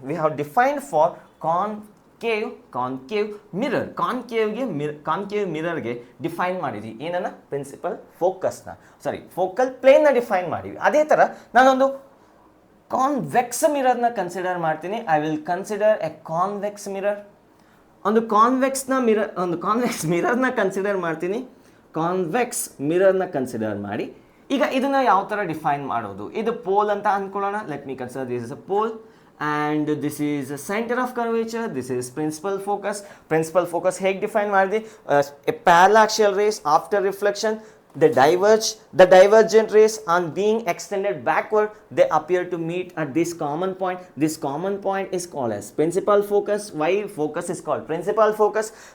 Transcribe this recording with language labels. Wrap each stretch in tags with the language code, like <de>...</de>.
<en>We have defined for concave mirror.</en> <kn>concave mirror ಗೆ define ಮಾಡಿದ್ವಿ ಏನನ್ನ? ಪ್ರಿನ್ಸಿಪಲ್ ಫೋಕಸ್ನ, ಫೋಕಲ್ ಪ್ಲೇನ್ನ ಡಿಫೈನ್ ಮಾಡಿದ್ವಿ. ಅದೇ ಥರ ನಾನೊಂದು ಕಾನ್ವೆಕ್ಸ್ ಮಿರರ್ನ ಕನ್ಸಿಡರ್ ಮಾಡ್ತೀನಿ.</kn> <en>I will consider a convex mirror.</en> <kn>ಒಂದು ಕಾನ್ವೆಕ್ಸ್ ಮಿರರ್ನ ಕನ್ಸಿಡರ್ ಮಾಡ್ತೀನಿ. ಕಾನ್ವೆಕ್ಸ್ ಮಿರರ್ನ ಕನ್ಸಿಡರ್ ಮಾಡಿ ಈಗ ಇದನ್ನ ಯಾವ ಥರ ಡಿಫೈನ್ ಮಾಡೋದು? ಇದು ಪೋಲ್ ಅಂತ ಅಂದ್ಕೊಳ್ಳೋಣ.</kn> <en>Let me consider this is a pole and this is a center of curvature. This is principal focus.</en> <kn>ಹೇಗೆ ಡಿಫೈನ್ ಮಾಡಿದ್ವಿ?</kn> <en>A parallaxial rays after reflection, they divergent rays on being extended backward, they appear to meet at this common point. This common point is called as principal focus. Why focus is called principal focus?</en>